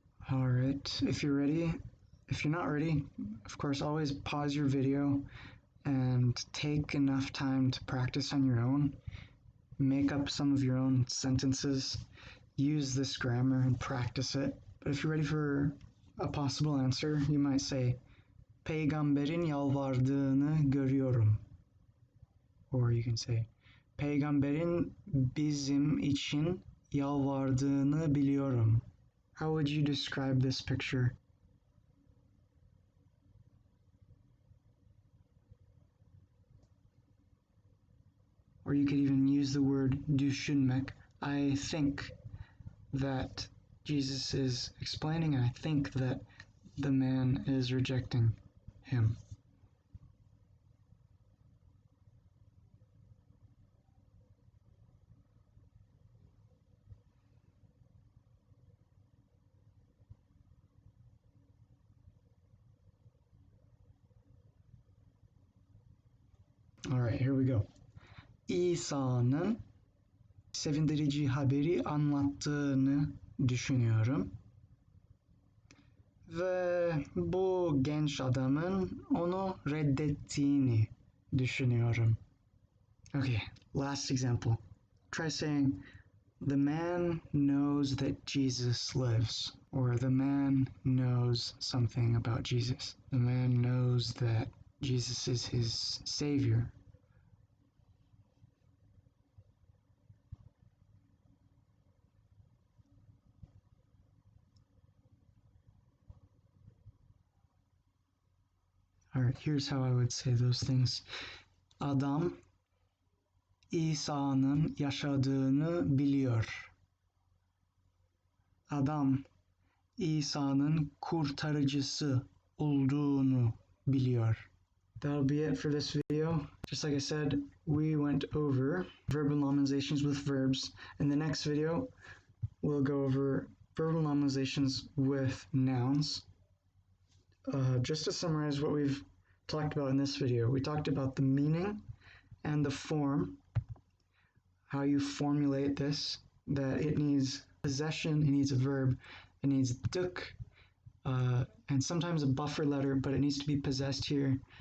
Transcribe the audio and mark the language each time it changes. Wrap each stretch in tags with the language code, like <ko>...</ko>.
<en>All right, if you're ready, if you're not ready, of course, always pause your video and take enough time to practice on your own. Make up some of your own sentences, use this grammar and practice it. But if you're ready for a possible answer, you might say,</en> <tr>Peygamberin yalvardığını görüyorum.</tr> <en>Or you can say,</en> <tr>Peygamberin bizim için yalvardığını biliyorum.</tr> <en>How would you describe this picture? Or you could even use the word düşünmek. I think that Jesus is explaining, and I think that the man is rejecting him. All right, here we go.</en> <tr>İsa'nın sevindirici haberi anlattığını düşünüyorum. Ve bu genç adamın onu reddettiğini düşünüyorum.</tr> <en>Okay, last example. Try saying, the man knows that Jesus lives, or the man knows something about Jesus. The man knows that Jesus is his savior. All right, here's how I would say those things.</en> <tr>Adam İsa'nın yaşadığını biliyor. Adam İsa'nın kurtarıcısı olduğunu biliyor.</tr> <en>That'll be it for this video. Just like I said, we went over verbal nominalizations with verbs. In the next video, we'll go over verbal nominalizations with nouns. Just to summarize what we've talked about in this video, we talked about the meaning and the form, how you formulate this, that it needs possession, it needs a verb, it needs duk, and sometimes a buffer letter, but it needs to be possessed here.</en>